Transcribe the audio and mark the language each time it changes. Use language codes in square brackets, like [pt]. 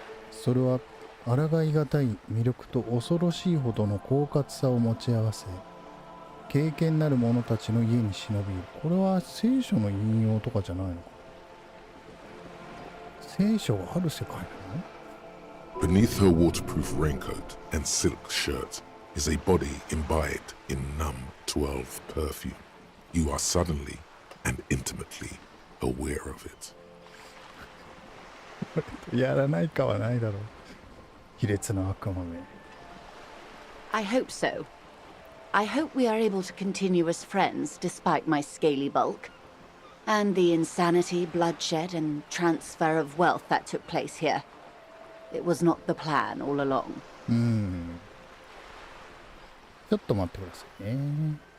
[ja] それは抗いがたい魅力と恐ろしいほどの狡猾さを持ち合わせ、経験なる者たちの家に忍び入る。これは聖書の引用とかじゃないのか。聖書がある世界なの？ [en] Beneath her waterproof raincoat and silk shirt is a body imbibed in numb 12 perfume. You are suddenly and intimately aware of it. [ja] やらないかはないだろう。卑劣な悪魔め。 [en] I hope so. I hope we are able to continue as friends despite my scaly bulk. And the insanity, bloodshed, and transfer of wealth that took place here. It was not the plan all along. [ja] ちょっと待ってくださいね。